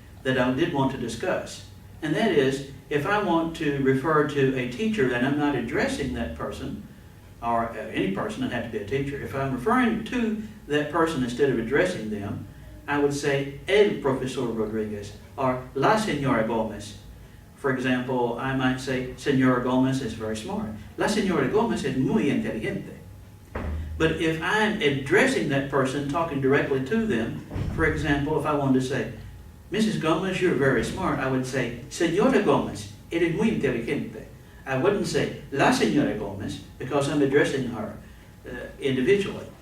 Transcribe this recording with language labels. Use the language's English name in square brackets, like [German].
[English] that I did want to discuss. And that is, if I want to refer to a teacher and I'm not addressing that person, or any person, it had to be a teacher, if I'm referring to that person instead of addressing them, I would say el profesor Rodriguez or la señora Gomez. For example, I might say Señora Gomez is very smart. [Spanish] La señora Gomez es muy inteligente. [English] But if I'm addressing that person, talking directly to them, for example, if I wanted to say, Mrs. Gomez, you're very smart, I would say, [Spanish] Señora Gomez, eres muy inteligente. [English] I wouldn't say, La Señora Gomez, because I'm addressing her individually.